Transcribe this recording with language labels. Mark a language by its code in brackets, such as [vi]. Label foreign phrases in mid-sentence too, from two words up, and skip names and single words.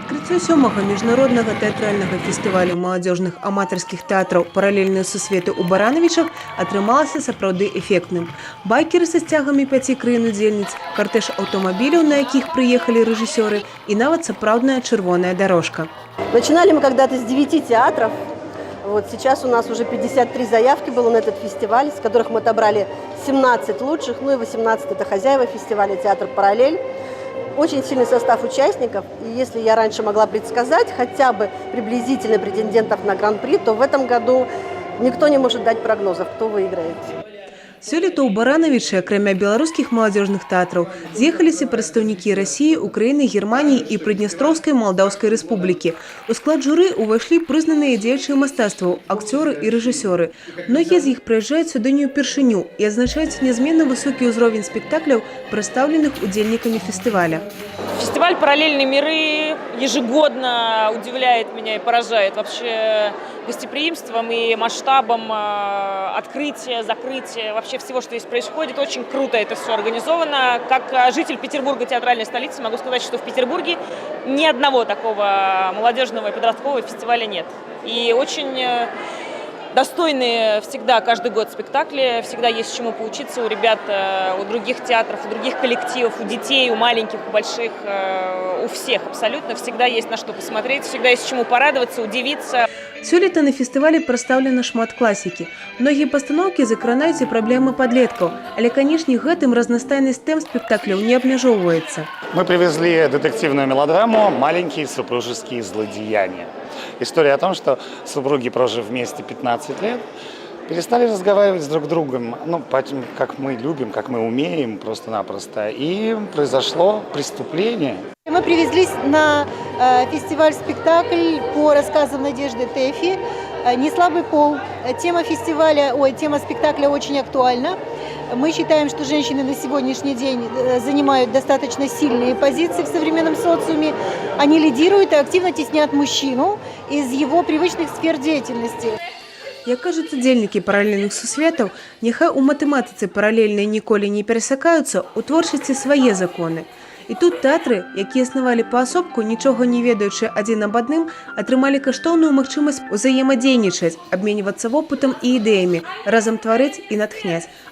[be] Адкрыццё 7-го міжнароднага тэатральнага фестывалю маладзёжных аматарскіх тэатраў «Паралельныя сусветы» у Баранавічах атрымалася сапраўды эфектным. Байкеры са сцягамі 5 краін-удзельніц, картэж аўтамабіляў, на якіх прыехалі рэжысёры, і нават сапраўдная чырвоная дорожка. [ru] Начинали мы когда-то с 9 театров. Вот сейчас у нас уже 53 заявки было на этот фестиваль, с которых мы отобрали 17 лучших, ну и 18 это хозяева фестиваля «Театр Параллель». Очень сильный состав участников, и если я раньше могла предсказать хотя бы приблизительно претендентов на гран-при, то в этом году никто не может дать прогнозов, кто выиграет. [be] Сёлета ў Баранавічы, акрамя беларускіх маладзёжных тэатраў, з'ехаліся прадстаўнікі Расіі, Украіны, Германіі і Прыднястроўскай Малдаўскай рэспублікі. У склад журы ўвайшлі прызнаныя дзеячы мастацтваў, акцёры і рэжысёры. Многія з іх прыязджаюць сюды не ўпершыню і адзначаюць нязменна высокі ўзровень спектакляў, прадстаўленых удзельнікамі фестываля. [ru] Фестиваль «Параллельные миры» ежегодно удивляет меня и поражает вообще гостеприимством и масштабом открытия, закрытия, вообще всего, что здесь происходит. Очень круто это все организовано. Как житель Петербурга, театральной столицы, могу сказать, что в Петербурге ни одного такого молодежного и подросткового фестиваля нет. И очень достойные всегда каждый год спектакли, всегда есть чему поучиться у ребят, у других театров, у других коллективов, у детей, у маленьких, у больших, у всех абсолютно. Всегда есть на что посмотреть, всегда есть чему порадоваться, удивиться. [be] Сёлета на фестывале прадстаўлена шмат класікі. Многія пастаноўкі закранаюць і праблемы падлеткаў, але, канешне, гэтым разнастайнасць тэм спектакляў не абмяжоўваецца. [ru] Мы привезли детективную мелодраму «Маленькие супружеские злодеяния». История о том, что супруги, прожив вместе 15 лет, перестали разговаривать с друг другом, ну, как мы любим, как мы умеем, просто-напросто. И произошло преступление. Мы привезли на фестиваль спектакль по рассказам Надежды Тэфи «Неслабый пол». Тема спектакля очень актуальна. Мы считаем, что женщины на сегодняшний день занимают достаточно сильные позиции в современном социуме. Они лидируют и активно теснят мужчину из его привычных сфер деятельности. [be] Як кажуць удзельнікі паралельных сусветаў, няхай у матэматыцы паралельныя ніколі не перасякаюцца, у творчасці свае законы. І тут тэатры, якія існавалі паасобку, нічога не ведаючы адзін аб адным, атрымалі каштоўную магчымасць узаемадзейнічаць, абменьвацца вопытам і ідэямі, разам тварыць і натхняць.